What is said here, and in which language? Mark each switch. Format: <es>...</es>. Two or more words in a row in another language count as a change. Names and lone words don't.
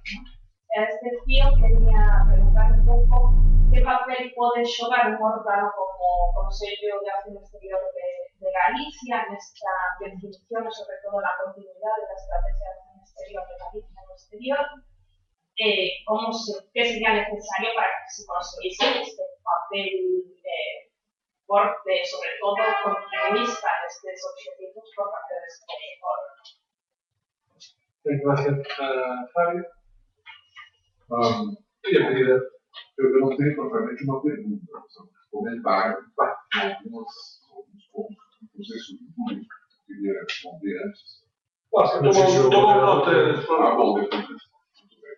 <gl>A excepción, quería preguntar un pouco que papel pode xogar un órgano como o Consello de Acción Exterior de Galicia nesta definición e, sobre todo, na continuidade da estrategia de acción exterior de Galicia no exterior, que sería necesario para que se construise este papel forte, sobre todo continuista destes objetivos por parte deste órgano. Gracias, Fábio.</gl> <pt>Queria pedir, eu não tenho propriamente uma pergunta, só um comentário, alguns pontos que você subiu, queria responder antes. Posso tomar nota? Bom, depois. Muito bem.</pt>